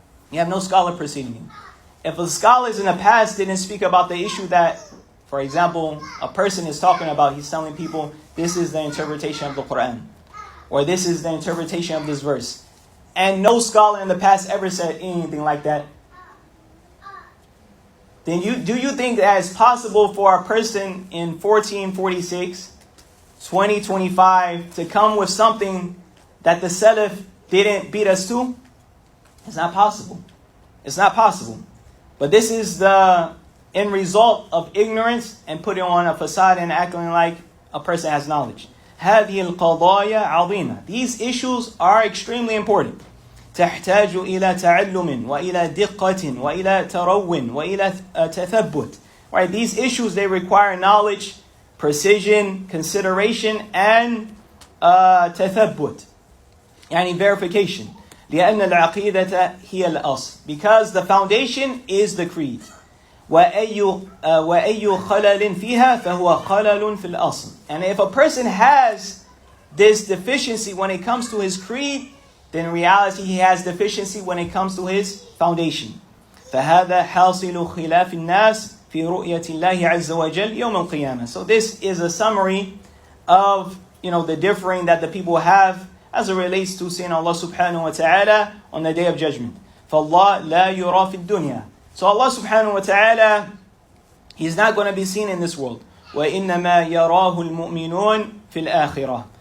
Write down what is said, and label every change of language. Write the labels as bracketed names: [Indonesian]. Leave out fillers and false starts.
[English] You have no scholar preceding you. If the scholars in the past didn't speak about the issue that, for example, a person is talking about, he's telling people, this is the interpretation of the Quran, or this is the interpretation of this verse, and no scholar in the past ever said anything like that, then do you think that it's possible for a person in 1446, 2025 to come with something that the Salaf didn't beat us to? It's not possible. It's not possible. But this is the end result of ignorance and putting on a facade and acting like a person has knowledge. [Arabic] هذه القضايا عظيمة. [English] These issues are extremely important. [Arabic] تحتاج إلى تعلم وإلى دقة وإلى ترو وإلى تثبت. [English] Right? These issues, they require knowledge, precision, consideration, and [Arabic] تثبت. يعني [English] verification. [Arabic] لأن العقيدة هي الأصل. [English] Because the foundation is the creed. [Arabic] وأي خلل فيها فهو خلل في الأصل. [English] And if a person has this deficiency when it comes to his creed, then in reality he has deficiency when it comes to his foundation. [Arabic] فهذا حاصل خلاف الناس في رؤية الله عز وجل يوم القيامة. [English] So this is a summary of the differing that the people have as it relates to seeing Allah subhanahu wa ta'ala on the day of judgment. [Arabic] فالله لا يرى في الدنيا. [English] So Allah subhanahu wa ta'ala, He's not going to be seen in this world. [Arabic] وَإِنَّمَا يَرَاهُ الْمُؤْمِنُونَ فِي الْآخِرَةِ.